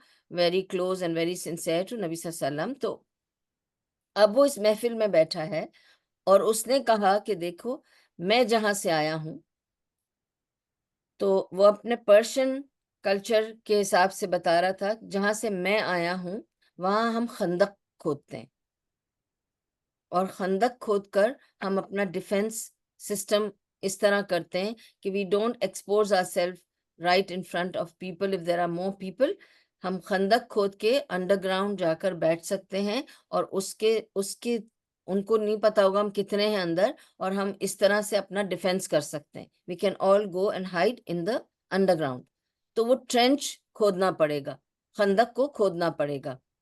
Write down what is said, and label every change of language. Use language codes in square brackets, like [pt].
[en] very close and very sincere to [ur] نبی صلی اللہ علیہ وسلم۔ تو اب وہ اس محفل میں بیٹھا ہے، اور اس نے کہا کہ دیکھو میں جہاں سے آیا ہوں، تو وہ اپنے پرشین کلچر کے حساب سے بتا رہا تھا، جہاں سے میں آیا ہوں وہاں ہم خندق کھودتے ہیں، اور خندق کھود کر ہم اپنا ڈیفense سسٹم اس طرح کرتے ہیں کہ [en] we don't expose ourselves right in front of people if there are more people. [ur] ہم خندق کھود کے انڈر گراؤنڈ جا کر بیٹھ سکتے ہیں اور اس کے ان کو نہیں پتا ہوگا ہم کتنے ہیں اندر، اور ہم اس طرح سے اپنا ڈیفenس کر سکتے ہیں. [en] we can all go and hide in the underground. [ur] تو وہ ٹرینچ کھودنا پڑے گا، خندق کو کھودنا پڑے گا.